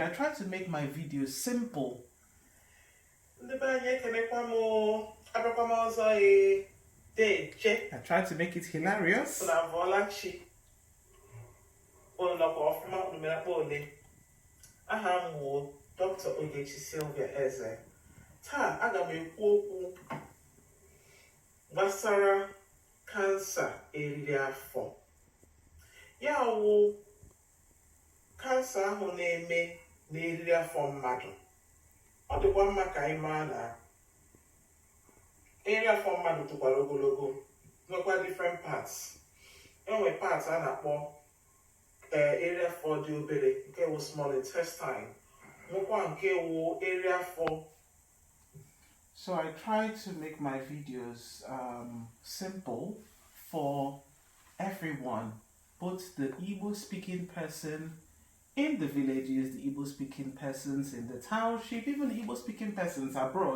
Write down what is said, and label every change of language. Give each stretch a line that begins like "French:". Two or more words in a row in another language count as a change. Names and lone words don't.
English: I try to make my videos simple. I try to make it hilarious. Dr. Ogechi Sylvia Eze.
Igbo: Taa aga m ekwu okwu gbasara kansa eriri afọ. Ya wụ kansa ahụ na-eme n'eriri afọ mmadụ. Ọ dịkwa mma ka anyị maa na eriri afọ mmadụ tụkwara ogologo, nwekwa
English: different parts.
Igbo: Enwe parts a na-akpọ eriri afọ dị obere, nke wụ
English: small intestine.
Igbo: Nwekwa nke wụ eriri afọ.
English: So I try to make my videos simple for everyone, both the Igbo speaking person in the villages, the Igbo speaking persons in the township, even the Igbo speaking persons abroad.